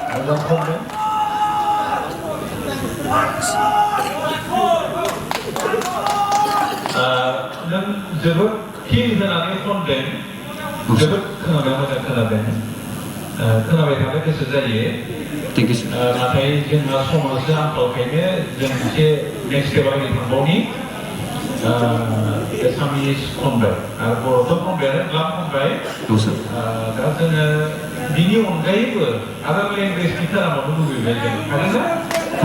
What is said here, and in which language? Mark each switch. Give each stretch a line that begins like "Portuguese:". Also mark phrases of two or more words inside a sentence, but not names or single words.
Bodo: मोजां खनदों नों जोबोद हिल होनानै खनदों जोबोद खोनाबाय मोजां खोनादों खोनाबाय थानो गोसो जायो
English: Thank you, sir.
Bodo: नाथाय जोंहा समाजो आंखालखायनो जों मोनसे नेक्स्ट स्टेपआव थांबावनि एसामिस खनबाय आरो बर'थ' खनबायानो ग्लाब खनबाय
English: No, sir.
Bodo: दा जोङो बिनि अनगायैबो आरो लेंगुवेजनि खोनाबावनो लुबैबाय जों हागोन ना?